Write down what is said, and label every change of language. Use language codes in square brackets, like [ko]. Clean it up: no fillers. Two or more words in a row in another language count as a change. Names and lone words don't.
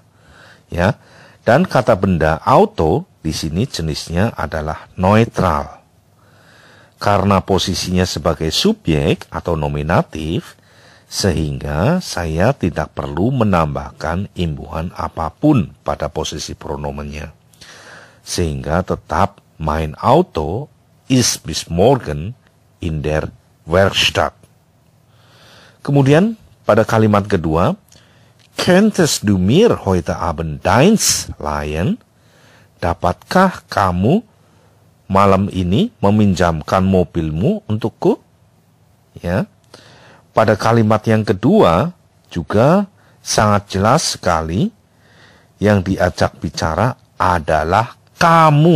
[id] Ya, dan kata benda auto di sini jenisnya adalah neutral. Karena posisinya sebagai subjek atau nominatif, sehingga saya tidak perlu menambahkan imbuhan apapun pada posisi pronomennya. Sehingga tetap [de] mein Auto ist bis morgen in der Werkstatt. [id] Kemudian pada kalimat kedua, [de] könntest du mir heute Abend deins leihen? [id] Dapatkah kamu malam ini meminjamkan mobilmu untukku? Ya. Pada kalimat yang kedua juga sangat jelas sekali yang diajak bicara adalah kamu.